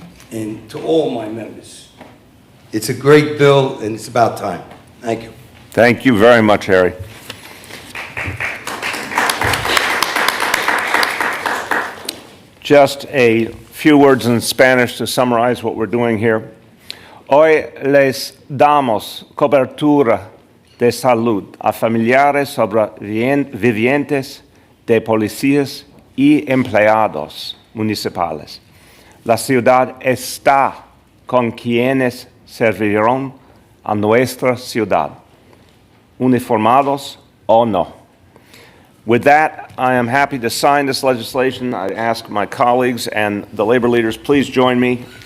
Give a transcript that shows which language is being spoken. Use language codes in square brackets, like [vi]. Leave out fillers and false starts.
[en] And to all my members. It's a great bill, and it's about time. Thank you. Thank you very much, Harry. Just a few words in Spanish to summarize what we're doing here. [es] Hoy les damos cobertura de salud a familiares sobrevivientes de policías y empleados municipales. La ciudad está con quienes servirán a nuestra ciudad, uniformados o no. [en] With that, I am happy to sign this legislation. I ask my colleagues and the labor leaders, please join me.